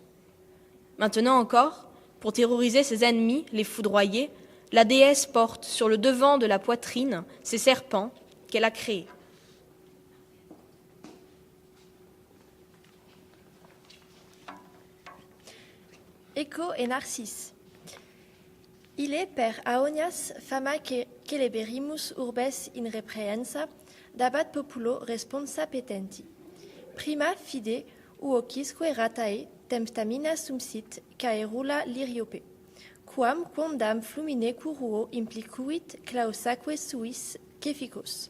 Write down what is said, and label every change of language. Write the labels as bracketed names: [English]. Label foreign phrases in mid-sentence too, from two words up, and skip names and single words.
[French] Maintenant encore, pour terroriser ses ennemis, les foudroyer, la déesse porte sur le devant de la poitrine ses serpents qu'elle a créés. Eco et Narcisse. [Latin] Ile per aonias fama celeberimus urbes in reprehensa, dabat populo responsa petenti. Prima fide uocisque ratae temptamina sumsit caerula liriope. Quam quondam flumine curuo implicuit clausaque suis ceficos.